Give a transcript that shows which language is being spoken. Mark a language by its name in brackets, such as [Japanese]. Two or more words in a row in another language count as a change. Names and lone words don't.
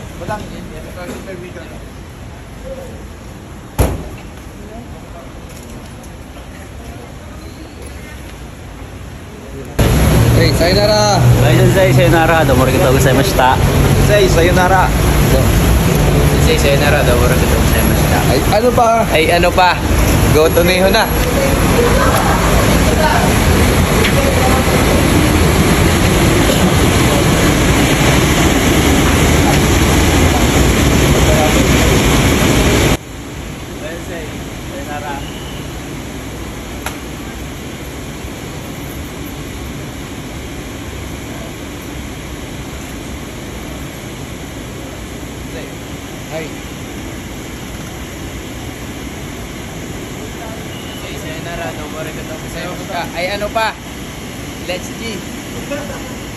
[Filipino] Batang. Baby ka. [Japanese] Hey, sayonara. バイ、先生、さようなら、どうもありがとうございました。先生、さようなら. 先生、さようなら、どうもありがとうございました. [Filipino] Ay, ano pa? Ay ano pa? [English] Go to [Filipino] Neho na. [Japanese] 先生、さようなら. [Filipino] Ay, [Japanese] 先生、さようなら、どうもありがとうございました. [Filipino] Ay ano pa? [English] Let's G!